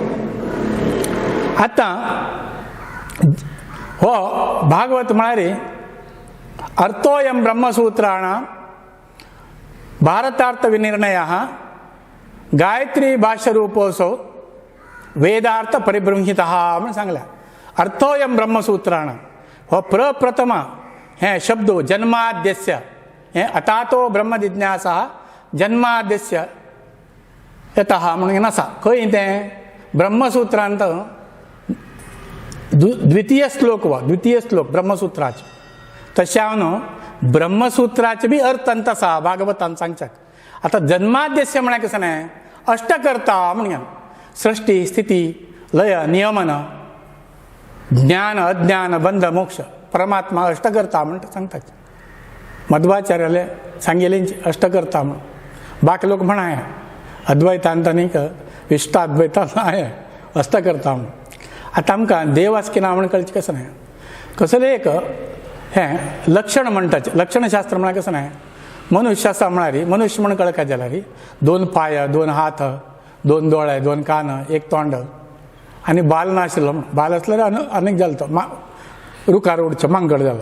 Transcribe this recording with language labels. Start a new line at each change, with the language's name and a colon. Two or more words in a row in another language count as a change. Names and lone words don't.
Konkani: आतां हो भागवत म्हळ्यार
Sanskrit: अर्थोयम ब्रह्मसूत्राणां भारतार्थ विनिर्णयः गायत्री भाष्यरूपोऽसौ वेदार्थ परिबृंहितः
Konkani: म्हणून सांगल्या.
Sanskrit: अर्थोयम ब्रह्मसूत्राणां
Konkani: हो प्रप्रथम हे शब्द जन्माद्यस्य हे
Sanskrit: अतातो ब्रह्म जिज्ञासा जन्माद्यस्य यतः
Konkani: म्हणून आसा. खंय तें ब्रह्मसूत्रांत द्वितीय श्लोक ब्रह्मसूत्राचे तशें हांव ब्रह्मसूत्राचे बी अर्थ अंत आसा भागवतान सांगच्याक. आतां जन्माद्यस्य म्हळ्यार कशें न्हय अष्टकर्ता म्हणून सृष्टी स्थिती लय नियमन ज्ञान अज्ञान बंध मोक्ष परमात्मा अष्टकर्ता म्हणटा सांगतात. मध्वाचार्याले सांगेलें अष्टकर्ता म्हण बाकी लोक म्हणाय अद्वैतांत आनीक विशिष्टाद्वैतांत आहे अष्टकर्ता म्हण. आतां आमकां देव आसकिना म्हण कळचें कशें न्हय कसलें एक हें लक्षण म्हणटाचें लक्षणशास्त्र म्हळ्यार कशें न्हय मनुष्य आसा म्हळ्यार मनुष्य म्हण कळका जाल्यार 2 पाय 2 हात 2 दोळे 2 कान 1 तोंड आनी बाल नाशिल्लो बाल आसल्यार अनेक जालो तो रुखार उडचो मांगड जालो.